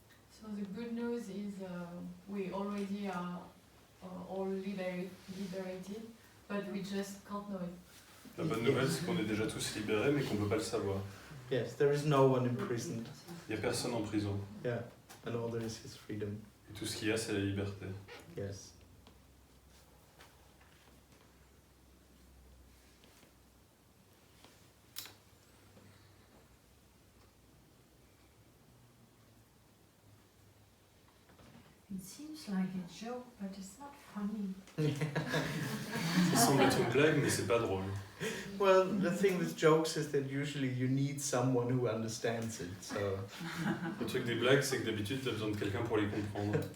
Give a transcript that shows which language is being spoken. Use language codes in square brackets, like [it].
[en] So the good news is we already are all liberated. but we just can't know it. [fr] La bonne nouvelle, c'est qu'on est déjà tous libérés, mais qu'on ne peut pas le savoir. [en] Yes, there is no one imprisoned. [fr] Il n'y a personne en prison. [en] Yeah, and all there is freedom. [fr] Et tout ce qu'il y a, c'est la liberté. [en] Yes. It seems like a joke, but it's not funny. [fr] Ça semble être une blague, mais c'est pas drôle. [en] Well, the thing with jokes is that usually you need someone who understands it, so [fr] Le truc des blagues, c'est que d'habitude, tu as besoin de quelqu'un pour les comprendre.